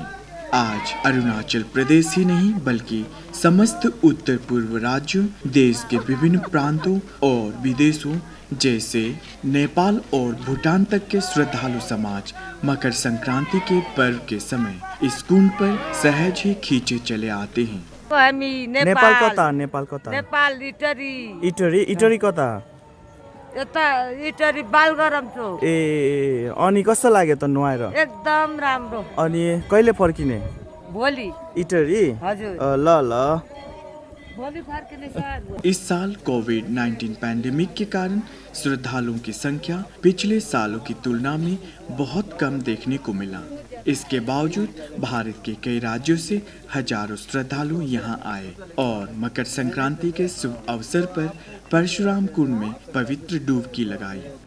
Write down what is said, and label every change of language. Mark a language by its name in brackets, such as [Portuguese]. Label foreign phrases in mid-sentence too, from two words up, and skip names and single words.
[Hindi] आज अरुणाचल प्रदेश ही नहीं बल्कि समस्त उत्तर पूर्व राज्यों, देश के विभिन्न प्रांतों और विदेशों जैसे नेपाल और भूटान तक के श्रद्धालु समाज मकर संक्रांति के पर्व के समय इस कुंड पर सहज ही खींचे चले आते हैं। [Nepali] नेपाल कता? नेपाल कता? नेपाल इटरी इटरी। इटरी कता? यता इटरी बालगरम चोक। ए अनि कस्तो लाग्यो त नुहाएर? एकदम राम्रो। अनि कहिले फर्किने? भोलि। इटरी? हजुर। ल ल। भोलि फर्किने सर। [Hindi] इस साल कोविड-19 पैंडेमिक के कारण श्रद्धालुओं की संख्या पिछले सालों की तुलना में बहुत कम देखने को मिला। इसके बावजूद भारत के कई राज्यों से हजारों श्रद्धालु यहाँ आए और मकर संक्रांति के शुभ अवसर पर परशुराम कुंड में पवित्र डुबकी लगाई।